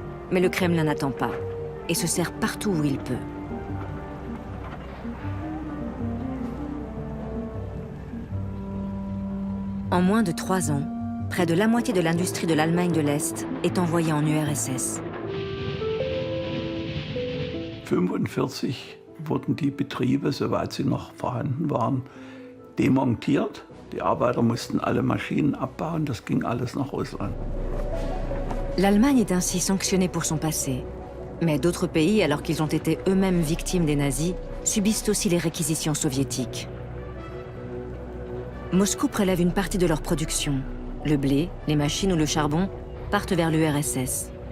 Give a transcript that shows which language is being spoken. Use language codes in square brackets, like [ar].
[fr] Mais le Kremlin n'attend pas et se sert partout où il peut. En moins de 3 ans, près de la moitié de l'industrie de l'Allemagne de l'Est est envoyée en URSS. [de] 1945 wurden die Betriebe, soweit sie noch vorhanden waren, demontiert. Die Arbeiter mussten alle Maschinen abbauen, das ging alles nach Russland. [fr] L'Allemagne est ainsi sanctionnée pour son passé. Mais d'autres pays, alors qu'ils ont été eux-mêmes victimes des nazis, subissent aussi les réquisitions soviétiques. Moscou prélève une partie de leur production. Le blé, les machines ou le charbon partent vers l'URSS.